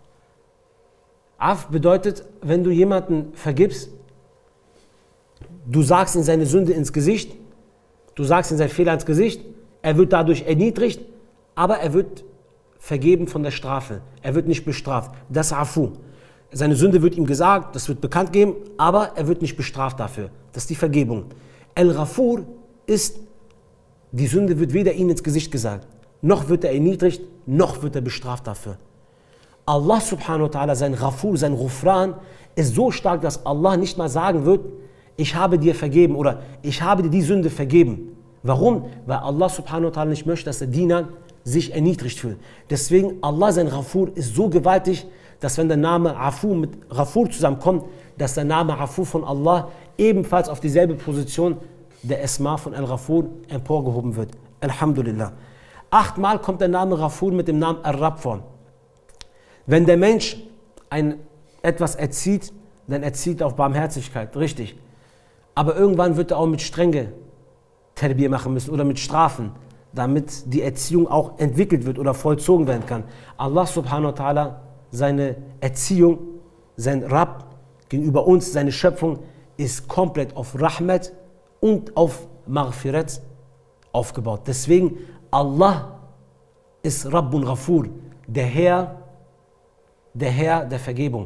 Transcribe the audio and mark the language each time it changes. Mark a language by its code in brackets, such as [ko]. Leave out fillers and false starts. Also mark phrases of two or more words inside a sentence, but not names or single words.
[de] Af bedeutet, wenn du jemanden vergibst, du sagst ihm seine Sünde ins Gesicht, du sagst ihm seinen Fehler ins Gesicht, er wird dadurch erniedrigt, aber er wird vergeben von der Strafe. Er wird nicht bestraft. Das ist Afu. Seine Sünde wird ihm gesagt, das wird bekannt gegeben, aber er wird nicht bestraft dafür. Das ist die Vergebung. Al-Ghafur ist, die Sünde wird weder ihm ins Gesicht gesagt, noch wird er erniedrigt, noch wird er bestraft dafür. [ar] Allah subhanahu wa ta'ala, [de] sein Ghafur, sein Ghufran, ist so stark, dass Allah nicht mal sagen wird, ich habe dir vergeben oder ich habe dir die Sünde vergeben. Warum? Weil [ar] Allah subhanahu wa ta'ala [de] nicht möchte, dass der Diener sich erniedrigt fühlt. Deswegen, Allah, sein Ghafur, ist so gewaltig, dass wenn der Name Afu mit Ghafur zusammenkommt, dass der Name Afu von Allah ebenfalls auf dieselbe Position der Esma von Al-Ghafur emporgehoben wird. Alhamdulillah. 8-mal kommt der Name Ghafur mit dem Namen Ar-Rab vor. Wenn der Mensch etwas erzieht, dann erzieht er auf Barmherzigkeit, richtig. Aber irgendwann wird er auch mit Strenge Terbier machen müssen oder mit Strafen, damit die Erziehung auch entwickelt wird oder vollzogen werden kann. [ar] Allah subhanahu wa ta'ala, [de] seine Erziehung, sein Rabb gegenüber uns, seine Schöpfung, ist komplett auf Rahmat und auf Maghfirat aufgebaut. Deswegen, Allah ist [ar] Rabbun Ghafur, [de] der Herr der Vergebung.